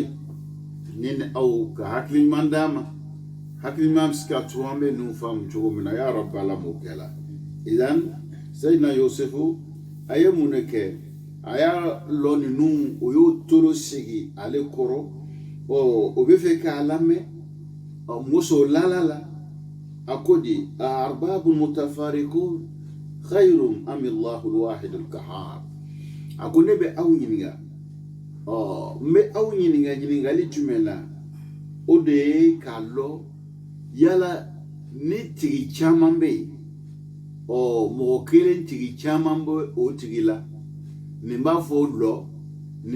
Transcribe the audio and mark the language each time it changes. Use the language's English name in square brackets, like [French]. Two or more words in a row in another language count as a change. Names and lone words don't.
[Bambara] ni aw ka hakili ɲuman d'a ma hakili ɲuman bɛ se ka to an bɛ ninnu faamu cogo min na [Arabic] يا ربي [Bambara] ala m'o kɛ la idan sayidina yosefu a ye mun de kɛ a y'a lɔ ninnu o y'o tolo sigi ale kɔrɔ o bɛ fɛ k'a lamɛn muso lala la a ko di [Arabic] أرباب متفرقون خير أم الله الواحد القهار [Bambara] a ko ne bɛ aw ɲininka n bɛ aw ɲininka ɲininkali jumɛn na o de ye k'a lɔ yala ni tigi caman bɛ yen mɔgɔ kelen tigi caman bɛ o tigi la nin b'a fɔ lɔ nin